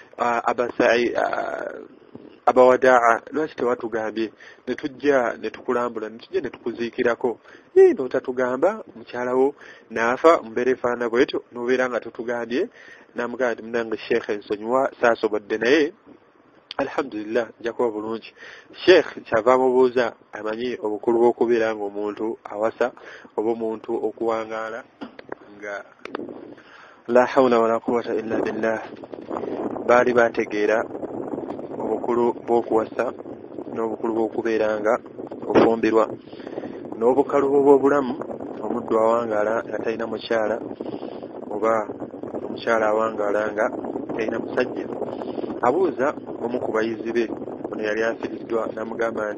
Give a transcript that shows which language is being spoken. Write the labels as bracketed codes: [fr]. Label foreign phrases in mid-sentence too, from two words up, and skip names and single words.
[lg] abawadaa lwaki tewatugambye ne tujja ne tukulambula ne tujja ne tukuziikirako n'otatugamba mukyalawo naafa mu mbeera efaana bwetu n'obeera nga tutugambye namugamba nti munange sheikh ensonyiwa saasobodde naye alhamdulillah njakuba bulungi sheikh kyava mubuuza amanyi obukulu bw'okubeera ng'omuntu awasa oba omuntu okuwangaala nga [ar] لا حول ولا قوة إلا بالله [lg] baali bategeera obukulu bw'okuwasa n'obukulu bw'okubeera nga ofumbirwa n'obukalu bw'obulamu omuddu awangaala nga talina mukyala oba omukyala awangaala nga talina musajja abuuza omu ku bayizi be ono yali afiriddwa namugamba